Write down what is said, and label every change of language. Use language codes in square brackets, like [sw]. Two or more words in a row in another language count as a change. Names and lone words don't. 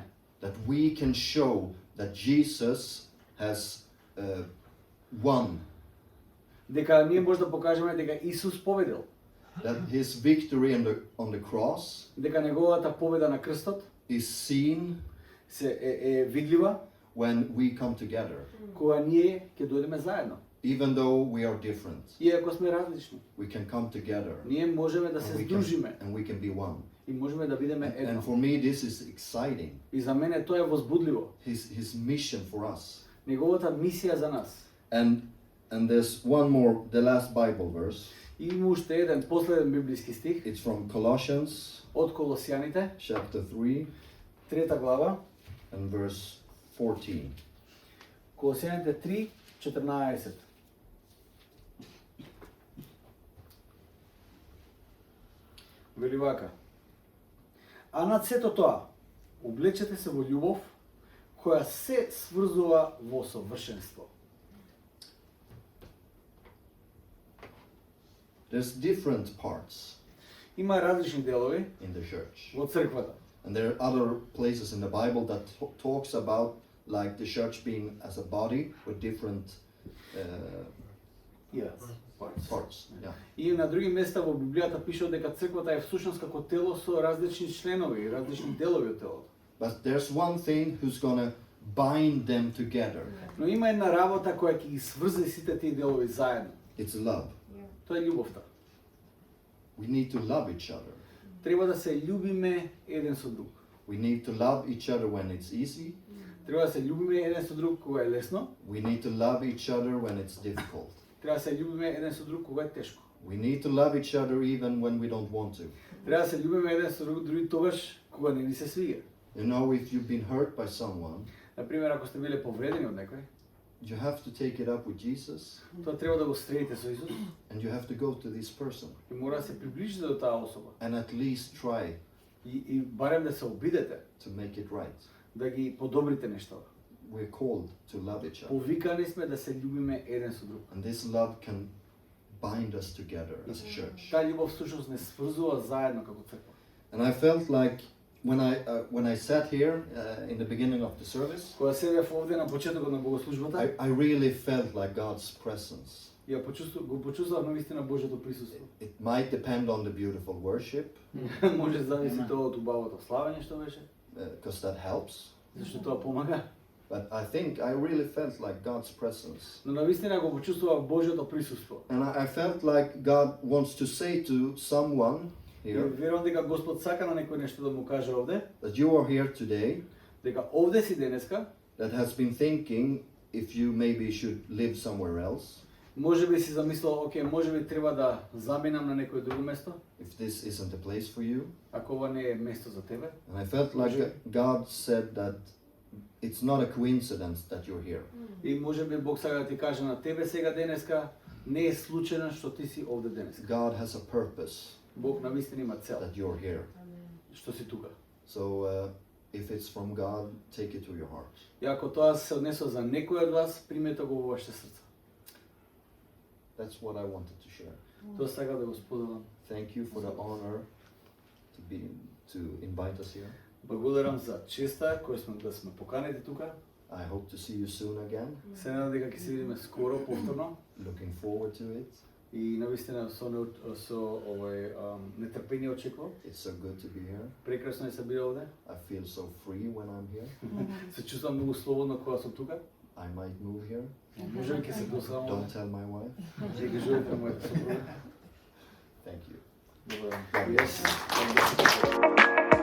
[en] That we can show that Jesus has won. [mk] Дека ние може да покажеме дека Исус победил, [en] That his victory on the cross [mk] дека неговата победа на крстот [en] is seen [mk] е видлива [en] when we come together. [mk] кога ние ќе дојдеме заедно. [en] Even though we are different, [mk] Иако сме различни, [en] we can come together [mk] ние можеме да се здружиме [en] and we can be one. [mk] и можеме да бидеме [en] And [mk] едно. [en] for me this is exciting. [mk] И за мене тоа е возбудливо. [en] His mission for us. [mk] Неговата мисија за нас. [en] And there's one more, the last Bible verse. [mk] И има уште еден последен библиски стих [en] It's from Colossians [mk] од Колосијаните, [en] chapter 3 [mk] 3 глава, [en] and verse 14. [mk] Колосијаните 3:14. Вели вака: А над сето тоа, облечете се во љубов, која се сврзува во совршенство. [en] There's different parts [mk] Има различни делови [en] in the church. [mk] во црквата. [en] And there are other places in the Bible that talks about like the church being as a body with different parts. Yeah. [mk] И на други места во Библијата пише дека црквата е всушност како тело со различни членови и различни делови од телото. [en] But there's one thing who's gonna bind them together. [mk] Но има една работа која ќе ги сврзе сите тие делови заедно. [en] It's love. [mk] Тоа е љубовта. [en] We need to love each other. [mk] Треба да се љубиме еден со друг. [en] We need to love each other when it's easy. [mk] Треба да се љубиме еден со друг кога е лесно. [en] We need to love each other when it's difficult. [mk] Треба да се љубиме еден со друг кога е тешко. [en] We need to love each other even when we don't want to. [mk] Треба да се љубиме еден со друг дури тогаш кога не ни се свига. [en] You know, if you've been hurt by someone, [mk] Например, ако сте биле повредени од некој, [en] you have to take it up with Jesus [mk] тоа треба да го средите со Исус [en] and you have to go to this person [mk] и мора да се приближите до таа особа. [en] and at least try [mk] И барем да се обидете [en] to make it right. [mk] да ги подобрите нештата. [en] We're called to love each other. [mk] Повикани сме да се љубиме еден со друг. [en] And this love can bind us together as a church. [mk] Таа љубов всушност не сврзува заедно како црква. [en] And I felt like when I sat here in the beginning of the service, [mk] Кога седев овде на почетокот на богослужбата, [en] I really felt like God's presence. [mk] ја го почувствував навистина Божјото присуство. [en] It might depend on the beautiful worship, [mk] Може зависи тоа од убавото славење што беше, [en] because that helps. [mk] зашто тоа помага. [en] But I think I really felt like God's presence. [mk] Но навистина го почувствував Божјото присуство. [en] And I felt like God wants to say to someone [mk] И [en] here [mk] верувам дека Господ сака на некој нешто да му каже овде, [en] that you are here today [mk] дека овде си денеска, [en] that has been thinking if you maybe should live somewhere else, [mk] можеби си замислил, окей, можеби треба да заминам на некој друго место, [en] if this isn't a place for you. [mk] ако ова не е место за тебе. [en] And I felt like God said that it's not a coincidence that you're here. [mk] И можеби Бог сака да ти каже на тебе сега денеска, не е случајно што ти си овде денеска. [en] God has a purpose [mk] Бог навистина има цел [en] that you're here. [mk] што си тука. [en] So if it's from God, take it to your heart. [mk] И ако тоа се однесува за некој од вас, примете го во вашите срца. [en] That's what I wanted to share. [mk] Тоа сакам да го споделам. [en] Thank you for the honor to invite us here. [mk] Благодарам за честа која сме да сме поканети тука. [en] I hope to see you soon again. [mk] Се надам дека ќе се видиме скоро повторно [en] Looking forward to it. [mk] и навистина со нетрпение очекувам. [en] It's so good to be here. [mk] Прекрасно е да се биде овде. [en] I feel so free when I'm here. [mk] Се чувствувам многу слободно кога сум тука. [en] I might move here. [mk] Можеби ќе се досадам [en] Don't [mk] овде. [en] tell my wife. [mk] Ќе ги кажувате на мојата сопруга. [en] Thank you. [mk] Благодарам. [en] God bless you.